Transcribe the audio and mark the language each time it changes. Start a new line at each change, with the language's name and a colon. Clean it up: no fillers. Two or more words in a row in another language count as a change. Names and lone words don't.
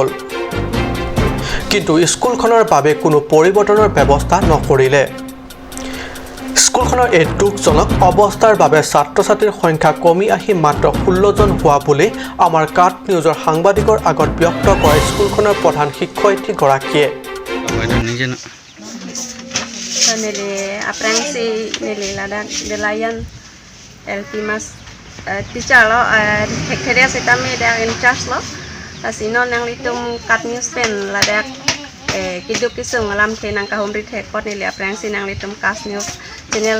Assamese: কিন্তু স্কুলখনৰ বাবে কোনো পৰিৱৰ্তনৰ ব্যৱস্থা নকৰিলে। স্কুলখনৰ এই দুখজনক অৱস্থাৰ বাবে ছাত্ৰ-ছাত্ৰীৰ সংখ্যা কমি আহি মাত্ৰ 16 জন হোৱা বুলি আমাৰ কাট নিউজৰ সাংবাদিকৰ আগত ব্যক্ত কৰে স্কুলখনৰ প্ৰধান শিক্ষয়িত্ৰীগৰাকীয়ে।
Karbi: Nili aprengsi nili ladak delayan LP mas teacher lo hekheria sitami dak
English: in charge
Karbi: lo tasino nang litum kat news pen ladak kiduk kisung alam tenang kahumri thekot nili aprengsi nang litum kas
English: news channel